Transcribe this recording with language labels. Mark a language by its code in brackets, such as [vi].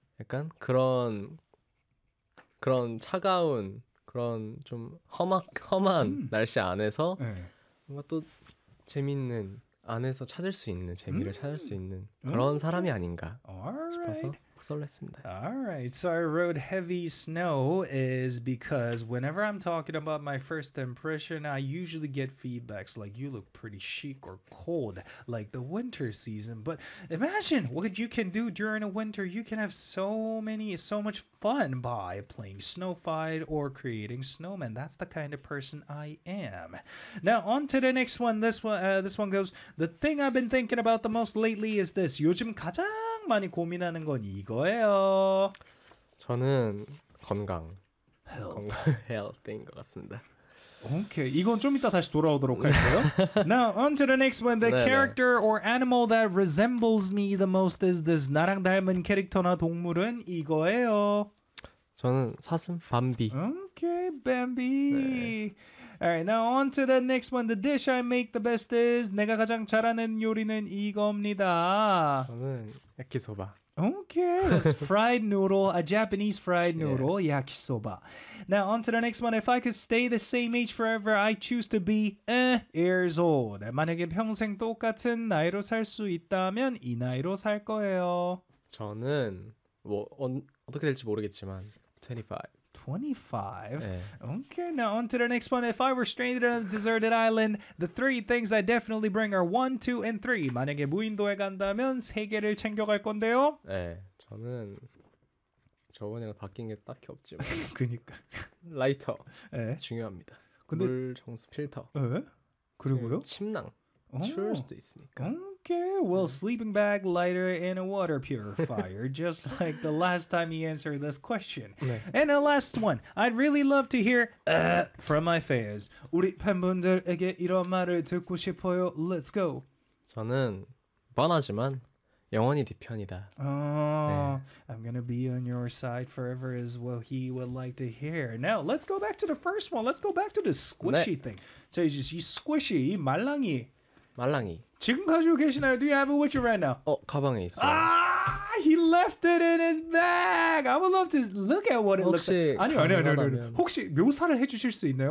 [ko] 약간 그런 차가운 그런 좀 험한 날씨 안에서 네. 뭔가 또 재밌는 안에서 찾을 수 있는 재미를 찾을 수 있는 그런 사람이 아닌가 [en] Alright. [ko] 싶어서 폭설을 했습니다. [en] Alright, so I wrote heavy snow is because whenever I'm talking about my first impression, I usually get feedbacks like you look pretty chic or cold, like the winter season. But imagine what you can do during a winter. You can have so much fun by playing snow fight or creating snowmen. That's the kind of person I am. Now on to the next one. This one goes. The thing I've been thinking about the most lately is this. [ko] 요즘 가장 많이 고민하는 건 이거예요. 저는 건강. [en] Health. [ko] 건강 health인 것 같습니다. 오케이. 이건 좀 이따 다시 돌아오도록 할게요. [en] Now, on to the next one. The [ko] 네네. [en] character or animal that resembles me the most is this. [ko] 나랑 닮은 캐릭터나 동물은 이거예요. 저는 사슴, 밤비. 오케이, 밤비. 네. [en] All right, now on to the next one. The dish I make the best is [ko] 내가 가장 잘하는 요리는 이겁니다. 저는 야키소바. [en] Okay, that's fried noodle, a Japanese fried noodle, yeah. yakisoba. Now, on to the next one. If I could stay the same age forever, I choose to be years old. [ko] 만약에 평생 똑같은 나이로 살 수 있다면 이 나이로 살 거예요. 저는... 뭐 어떻게 될지 모르겠지만 25. 25. [en] 네. Okay, now on to the next one. If I were stranded on a deserted island, the three things I definitely bring are 1, 2, and 3. [ko] 만약에 무인도에 간다면 세 개를 챙겨갈 건데요. 네, 저는 저번에는 바뀐 게 딱히 없지만. 그니까. 라이터. 네. 중요합니다. 근데... 물 정수 필터. 네. 그리고요? 침낭. 추울 수도 있으니까. [en] 오케이. Well, sleeping bag, lighter, and a water purifier. Just like the last time he answered this question. [ko] 네. [en] And a last one. I'd really love to hear from my fans. [ko] 우리 팬분들에게 이런 말을 듣고 싶어요. [en] Let's go. [ko] 저는 뻔하지만 영원히 네 편이다. [en] I'm gonna be on your side forever is what he would like to hear. Now let's go back to the first one. Let's go back to the squishy 네. thing. [ko] 자 이제 이 squishy, 이 말랑이. 말랑이. 지금 가지고 계시나요? [en] Do you have it with you right now? [ko] 어 가방에 있어. [en] 아, he left it in his bag. I would love to look at what it looks like. [ko] 아니요, 아니요, 아니요, 아니요. 혹시 묘사를 해주실 수 있나요?